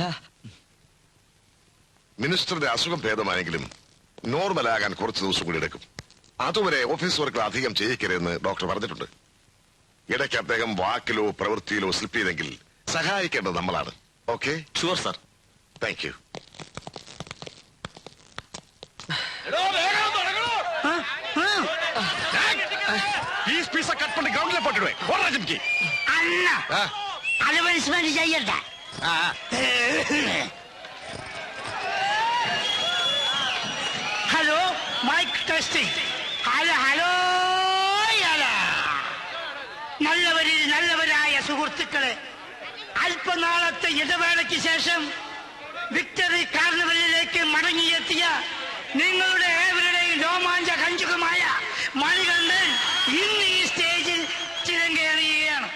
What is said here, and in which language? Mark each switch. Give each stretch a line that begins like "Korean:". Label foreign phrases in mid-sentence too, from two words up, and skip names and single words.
Malayalam: മിനിസ്റ്ററുടെ അസുഖം ഭേദമായെങ്കിലും നോർമലാകാൻ കുറച്ച് ദിവസം കൂടി എടുക്കും. അതുവരെ ഓഫീസ് വർക്കുകൾ അധികം ചെയ്യിക്കരുതെന്ന് ഡോക്ടർ പറഞ്ഞിട്ടുണ്ട്. ഇടയ്ക്ക് അദ്ദേഹം വാക്കിലോ പ്രവൃത്തിയിലോ സ്ലിപ്പ് ചെയ്തെങ്കിൽ സഹായിക്കേണ്ടത് നമ്മളാണ്. ഓക്കെ?
English: sure sir. thank you.
Tamil: கட் பண்ணி கிரவுண்ட்ல போட்டுடுவேன். ஓடுறா ஜிம்கி. அண்ணா அது பனிஷ்மெண்ட் செய்யல.
English: hello, mic testing. hello hello.
Malayalam: നല്ലവരായ സുഹൃത്തുക്കളെ, അല്പനാളത്തെ ഇടവേളയ്ക്ക് ശേഷം വിക്ടറി കാർണിവലിലേക്ക് മടങ്ങിയെത്തിയ നിങ്ങളുടെ ഏവരുടെയും രോമാഞ്ച കഞ്ചുകമായ മണികണ്ഠൻ ഇന്ന് ഈ സ്റ്റേജിൽ ചിരങ്കേറിയുകയാണ്.